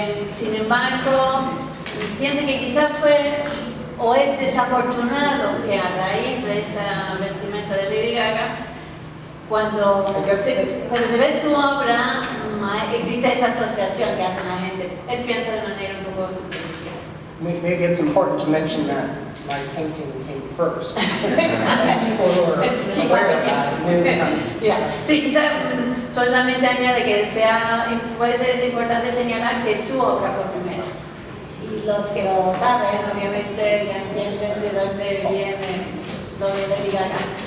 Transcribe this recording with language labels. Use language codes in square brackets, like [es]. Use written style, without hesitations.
[es] Sin embargo, piensa que quizás fue o es desafortunado que a raíz de esa vestimenta de Lady Gaga, cuando se ve su obra, existe esa asociación que hace la gente. Él piensa de manera un poco superficial. [en] Maybe it's important to mention that my painting came first. People who are aware of that. Yeah. [es] Sí, quizás solamente añade que puede ser importante señalar que su obra fue primero. Y los que lo saben, obviamente, ya entienden de dónde viene lo de Lady Gaga.